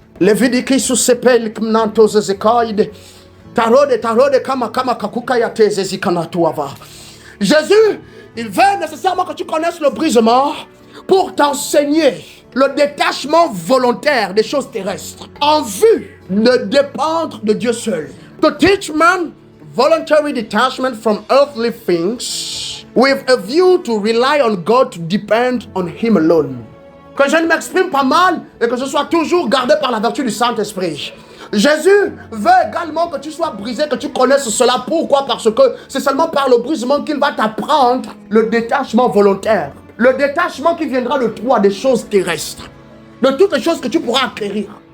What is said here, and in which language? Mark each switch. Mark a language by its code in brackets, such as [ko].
[fr] Levidiki susepel kmnantos zekaide. Tarode kama kakuka yate zezikanatuava. Jésus, il veut nécessairement que tu connaisses le brisement pour t'enseigner le détachement volontaire des choses terrestres en vue de dépendre de Dieu seul. [en] To teach man voluntary detachment from earthly things with a view to rely on God to depend on Him alone. [fr] Que je ne m'exprime pas mal et que je sois toujours gardé par la vertu du Saint-Esprit. Jésus veut également que tu sois brisé, que tu connaisses cela. Pourquoi? Parce que c'est seulement par le brisement qu'il va t'apprendre le détachement volontaire. Le détachement qui viendra de toi des choses terrestres. De toutes les choses que tu pourras acquérir.